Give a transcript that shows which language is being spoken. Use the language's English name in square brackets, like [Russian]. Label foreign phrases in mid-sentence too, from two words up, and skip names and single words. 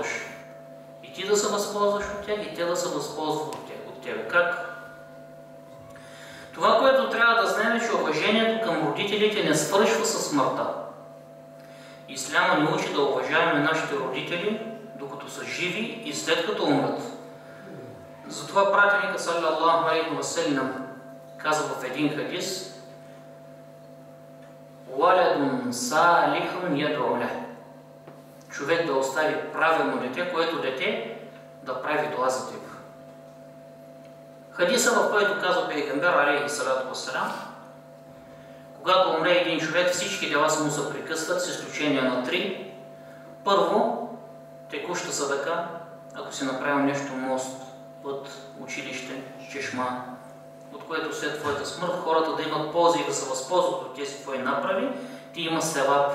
[Bulgarian] И ти да се възползваш от тях, и те да се възползват от тебе. Как? Това, което трябва да знаем, е, че уважението към родителите не свършва със смъртта. Исляма ни учи да уважаваме нашите родители докато са живи и след като умрат. Затова пратеникът [Arabic] صلى الله عليه وسلم [Bulgarian] казва в един хадис: [Arabic] "ولد صالح يدعو له", [Bulgarian] човек да остави правилно дете, което дете да прави дуа за теб. Хадиса, в който казва пейгамбер [Arabic] عليه الصلاة والسلام, [Bulgarian] когато умре един човек, всички дела му се прекъсват, с изключение на 3. Първо, текуща садака, ако си направил нещо, мост, път, училище, чешма, от което след твоята смърт хората да имат полза и да се възползват от тези твои направи, ти има севап.